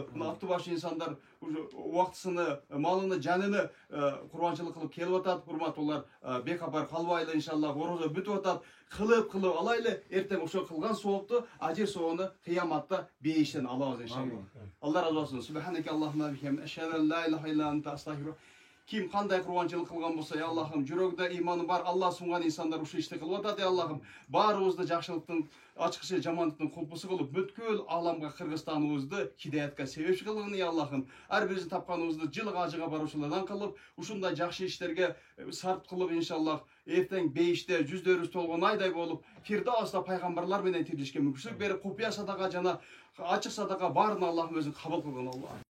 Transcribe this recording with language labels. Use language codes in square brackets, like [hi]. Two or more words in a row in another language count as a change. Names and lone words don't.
[ky] Мына аты башы инсандар убактысыны, малыны, жаныны курбанчылык кылып келип атат, урматтуулар. Бекапар калбайлы иншаллах, орозо бүтүп атат. Кылып алайлы, эртең ошо кылган соопту, ажир соону кыяматта бейиштен алабыз иншаллах. Алла разы болсун. [ar] سبحانك اللهم وبحمدك أشهد أن لا إله إلا أنت, астагфирук. [ky] Ким кандай курбанчылык кылган болсо, я Аллахым, жүрөгүндө иманы бар, Алла сунган инсандар ушул ишти кылып атат, я Аллахым. Баарыбызды жакшылыктын, ачкычы жамандыктын кулпусу кылып, бүткүл аламга, Кыргызстаныбызды хидаятка себепчи кылгын, я Аллахым. Ар бирибиздин тапканыбызды жылга ажыга баруучулардан кылып, ушундай жакшы иштерге сарп кылып иншаллах, эртең бейиште жүздөрүбүз толгон айдай болуп, Фирдауста пайгамбарлар менен тирилишке мүмкүнчүлүк берип, купуя садака жана ачык садака баарын Аллахым өзү кабыл кылгын.